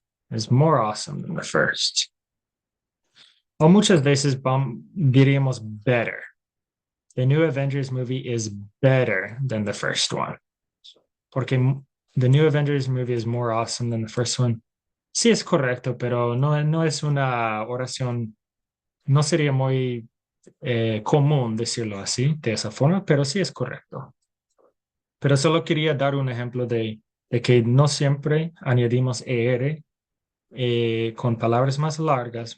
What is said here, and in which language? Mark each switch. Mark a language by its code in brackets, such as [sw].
[en] It's more awesome than the first. [es] O muchas veces diríamos better. [en] The new Avengers movie is better than the first one. Porque the new Avengers movie is more awesome than the first one. [es] Sí es correcto, pero no es una oración, no sería muy común decirlo así, de esa forma, pero sí es correcto. Pero solo quería dar un ejemplo de que no siempre añadimos ER con palabras más largas.